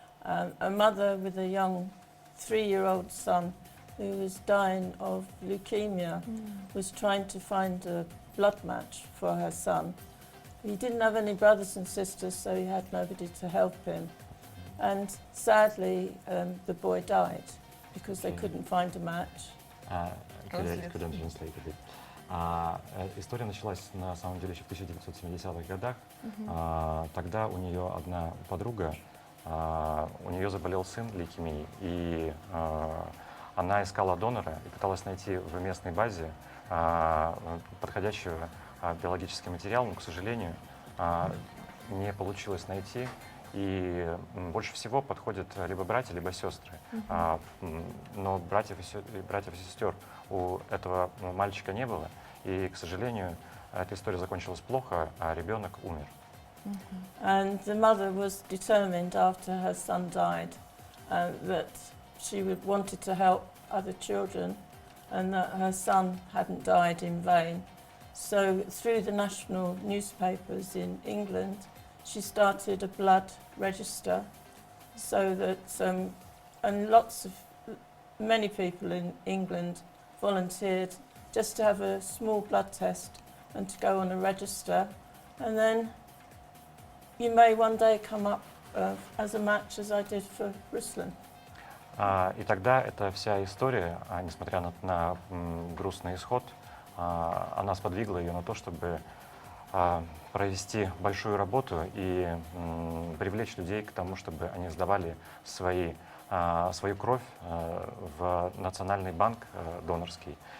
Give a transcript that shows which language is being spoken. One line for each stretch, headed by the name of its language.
English: A mother with a young 3-year-old son who was dying of leukemia was trying to find a blood match for her son. He didn't have any brothers and sisters, so he had nobody to help him. And sadly, the boy died because they couldn't find a match. Couldn't translate a bit.
Russian: История началась на самом деле еще в 1970-х годах. Тогда у нее одна подруга, у нее заболел сын лейкемией, и она искала донора и пыталась найти в местной базе подходящего биологический материал, но, к сожалению, не получилось найти. И больше всего подходят либо братья, либо сестры. Но братьев и сестер у этого мальчика не было. И, к сожалению, эта история закончилась плохо, а ребенок умер.
English: And the mother was determined after her son died that she wanted to help other children and that her son hadn't died in vain. So through the national newspapers in England, she started a blood register so that and lots of many people in England volunteered just to have a small blood test and to go on a register, and then you may one day come up as a match, as I did for Ruslan.
Russian: И тогда эта вся история, несмотря на грустный исход, она сподвигла ее на то, чтобы провести большую работу и привлечь людей к тому, чтобы они сдавали свою кровь в Национальный банк донорский.